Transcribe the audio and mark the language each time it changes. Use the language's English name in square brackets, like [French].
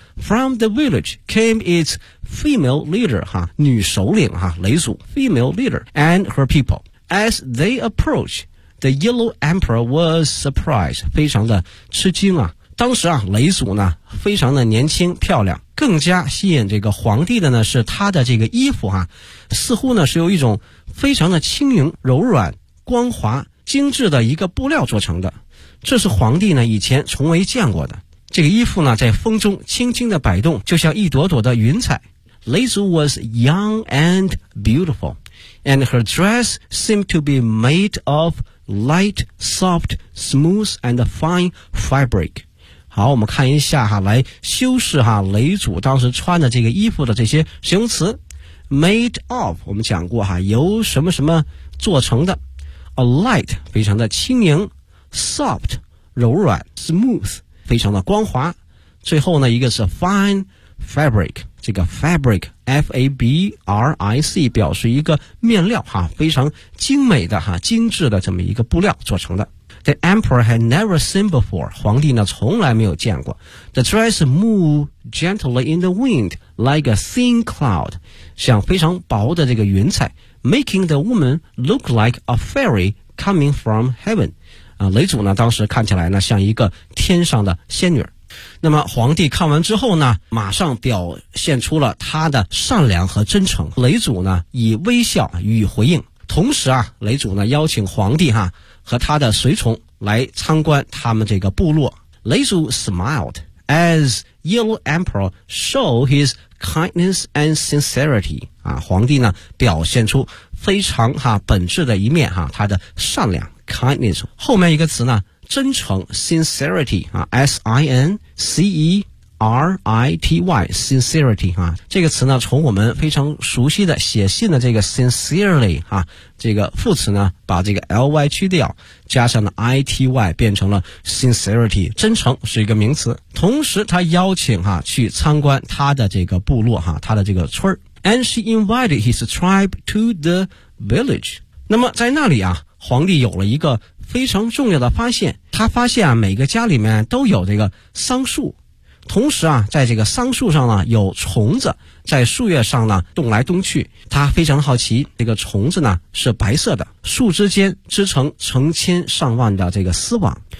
[English] From the village came its female leader, 哈、啊、 [Chinese] 女首领 [English] 哈、啊、雷祖 ,female leader, and her people. As they approached, the yellow emperor was surprised, [Chinese] 非常的吃惊啊。当时啊，雷祖呢非常的年轻漂亮，更加吸引这个皇帝的呢是他的这个衣服啊，似乎呢是有一种非常的轻盈柔软光滑精致的一个布料做成的，这是皇帝呢以前从未见过的。这个衣服呢在风中轻轻的摆动，就像一朵朵的云彩。 [English] 雷祖 was young and beautiful, and her dress seemed to be made of light, soft, smooth and fine fabric. [Chinese] 好，我们看一下哈，来修饰哈雷祖当时穿的这个衣服的这些形容词。 [English] made of, [Chinese] 我们讲过哈，由什么什么做成的。 A light, 非常的轻盈 ,soft, 柔软 ,smooth, 非常的光滑。最后呢一个是 fine fabric, 这个 fabric, F-A-B-R-I-C, 表示一个面料哈，非常精美的哈，精致的这么一个布料做成的。 [English] The emperor had never seen before, [Chinese] 皇帝呢从来没有见过。 [English] The dress moved gently in the wind, like a thin cloud, [Chinese] 像非常薄的这个云彩。 [English] Making the woman look like a fairy coming from heaven. [Chinese] 雷祖呢当时看起来呢像一个天上的仙女。那么皇帝看完之后呢，马上表现出了他的善良和真诚。雷祖呢以微笑予以回应。同时啊，雷祖呢邀请皇帝哈和他的随从来参观他们这个部落。 [English] 雷祖 smiled as yellow emperor showed his kindness and sincerity. [Chinese] 啊、皇帝呢表现出非常哈、啊、本质的一面哈、啊、他的善良 kindness。后面一个词呢真诚 sincerity、啊、S-I-N-C-E-R-I-T-Y sincerity、啊、这个词呢从我们非常熟悉的写信的这个 sincerely、啊、这个副词呢把这个 L-Y 去掉加上了 I-T-Y 变成了 sincerity 真诚是一个名词。同时他邀请哈、啊、去参观他的这个部落哈、啊、他的这个村。 [English] And she invited his tribe to the village. [Chinese] 那么在那里啊，皇帝有了一个非常重要的发现。他发现啊，每个家里面都有这个桑树，同时啊，在这个桑树上呢，有虫子在树叶上呢动来动去。他非常好奇，这个虫子呢是白色的，树枝间织成成千上万的这个丝网。